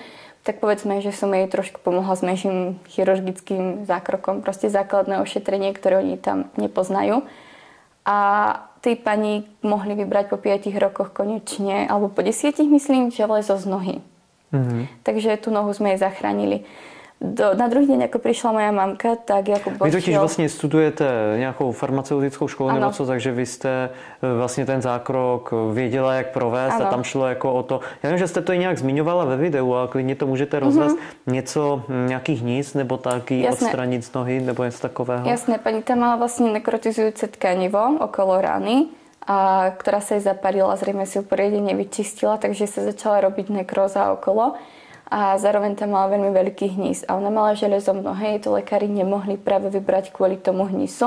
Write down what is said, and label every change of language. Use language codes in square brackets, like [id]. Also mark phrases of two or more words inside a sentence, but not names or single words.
[sk] Tak povedzme, že som jej trošku pomohla s menším chirurgickým zákrokom. Proste základné ošetrenie, ktoré oni tam nepoznajú. A tej pani mohli vybrať po 5 rokoch konečne, alebo po 10 myslím, železo z nohy. Takže tú nohu sme jej zachránili. Na druhý deň, ako prišla moja mamka, tak Jakub [cs] Vy totiž vlastně studujete nějakou farmaceutickou školu nebo co, takže vy jste vlastně ten zákrok věděla, jak provést a tam šlo jako o to. Já vím, že jste to i nějak zmiňovala ve videu, ale klidně to můžete rozvést něco, nějaký hníz nebo taky odstranit z nohy nebo něco takového. [sk] Jasné, pani tam mala vlastne nekrotizujúce tkanivo okolo rány, ktorá sa jej zaparila, zrejme si ju poriadne nevyčistila, takže sa začala robiť nekróza okolo. A zároveň tam mala veľmi veľký hníz. A ona mala železo v nohe, jej to lekári nemohli práve vybrať kvôli tomu hnízu.